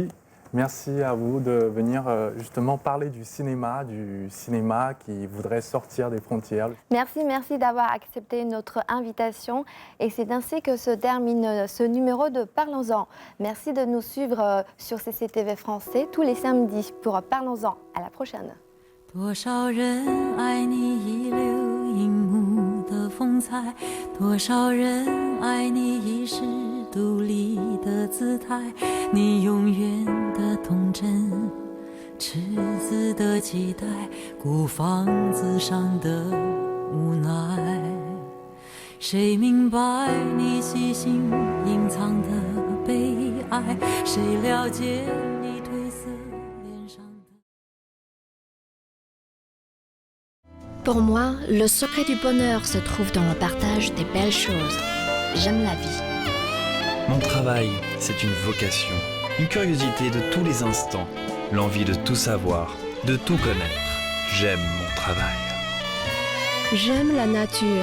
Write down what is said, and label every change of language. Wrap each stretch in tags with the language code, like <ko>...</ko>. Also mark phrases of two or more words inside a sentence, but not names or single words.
<fr>Merci à vous de venir justement parler du cinéma qui voudrait sortir des frontières. Merci d'avoir accepté notre invitation. Et c'est ainsi que se termine ce numéro de Parlons-en. Merci de nous suivre sur CCTV Français tous les samedis pour Parlons-en. À la prochaine.</fr> <zh>多少人爱你一流荧幕的风采，多少人爱你一世独立的姿态，你永远的童真，赤子的期待，孤芳自赏的无奈。谁明白你细心隐藏的悲哀？谁了解你褪色脸上的？</zh> <fr>Pour moi, le secret du bonheur se trouve dans le partage des belles choses. J'aime la vie. Mon travail, c'est une vocation, une curiosité de tous les instants, l'envie de tout savoir, de tout connaître. J'aime mon travail. J'aime la nature.</fr>